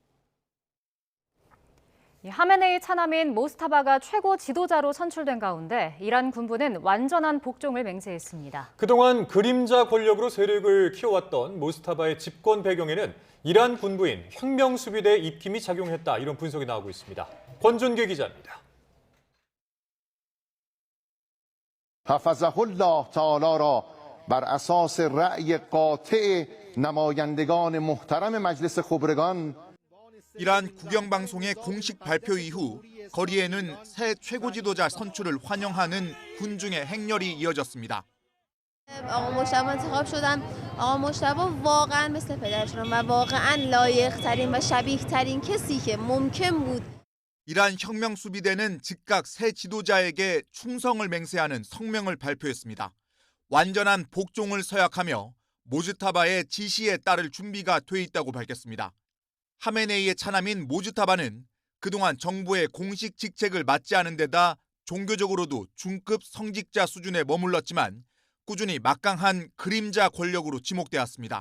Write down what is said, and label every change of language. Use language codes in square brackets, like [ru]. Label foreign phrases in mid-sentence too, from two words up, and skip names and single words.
[ko] 하메네이 차남인 모스타바가 최고 지도자로 선출된 가운데 이란 군부는 완전한 복종을 맹세했습니다. 그동안 그림자 권력으로 세력을 키워왔던 모스타바의 집권 배경에는 이란 군부인 혁명수비대 입김이 작용했다, 이런 분석이 나오고 있습니다. 권준기 기자입니다. [ar] حفظه الله تعالی [fa] را بر اساس رأی قاطع نمایندگان محترم مجلس خبرگان [ko] 이란 국영방송의 공식 발표 이후 거리에는 새 최고 지도자 선출을 환영하는 군중의 행렬이 이어졌습니다. [fa] آقا مجتبی انتخاب شدن. آقا مجتبی واقعا مثل پدرشون و واقعا لایق‌ترین و شبیه‌ترین کسی که ممکن بود. [ko] 이란 혁명수비대는 즉각 새 지도자에게 충성을 맹세하는 성명을 발표했습니다. 완전한 복종을 서약하며 모즈타바의 지시에 따를 준비가 돼 있다고 밝혔습니다. 하메네이의 차남인 모즈타바는 그동안 정부의 공식 직책을 맡지 않은 데다 종교적으로도 중급 성직자 수준에 머물렀지만 꾸준히 막강한 그림자 권력으로 지목되었습니다.